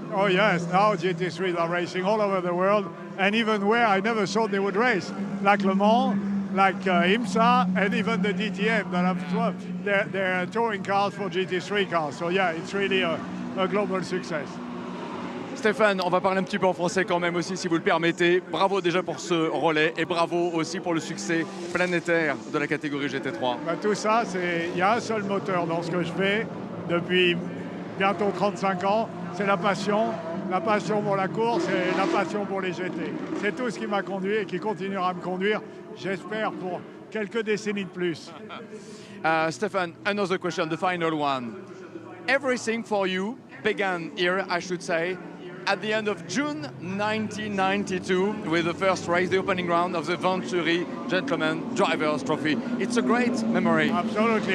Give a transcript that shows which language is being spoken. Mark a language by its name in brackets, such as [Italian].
[English] Oh yes, now GT3s are racing all over the world, and even where I never thought they would race, like Le Mans, like IMSA, and even the DTM that have their touring cars for GT3 cars. So yeah, it's really a global success. [French] Stéphane, on va parler un petit peu en français quand même aussi, si vous le permettez. Bravo déjà pour ce relais et bravo aussi pour le succès planétaire de la catégorie GT3. Bah, tout ça, il y a un seul moteur dans ce que je fais depuis bientôt 35 ans, c'est la passion pour la course et la passion pour les GT. C'est tout ce qui m'a conduit et qui continuera à me conduire, j'espère, pour quelques décennies de plus. [English] Stéphane, another question, the final one. Everything for you began here, I should say, at the end of June 1992 with the first race, the opening round of the Venturi Gentleman Drivers Trophy. It's a great memory. Absolutely.